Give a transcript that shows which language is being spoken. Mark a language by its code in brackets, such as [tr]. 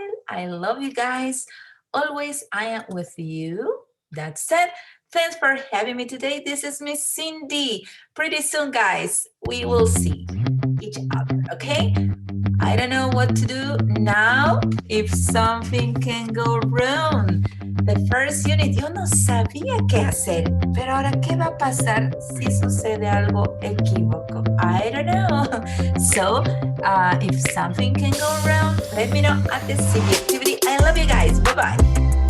[en] I love you guys. Always, I am with you. That's it. Thanks for having me today. This is Miss Cindy. Pretty soon, guys, we will see each other, okay? I don't know what to do now if something can go wrong. first unit. [es] Yo no sabía qué hacer, pero ahora ¿qué va a pasar si sucede algo equívoco? [en] I don't know. So, if something can go wrong, let me know at the CV activity. I love you guys. Bye-bye.